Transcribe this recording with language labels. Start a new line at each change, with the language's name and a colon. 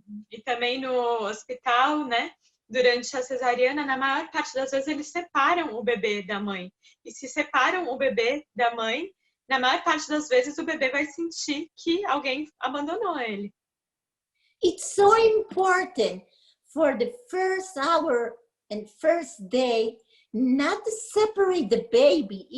Portuguese: E também no hospital, né? Durante a cesariana, na maior parte das vezes eles separam o bebê da mãe. E se separam o bebê da mãe, na maior parte das vezes o bebê vai sentir que alguém abandonou ele.
English: It's so important for the first hour and first day not to separate the baby.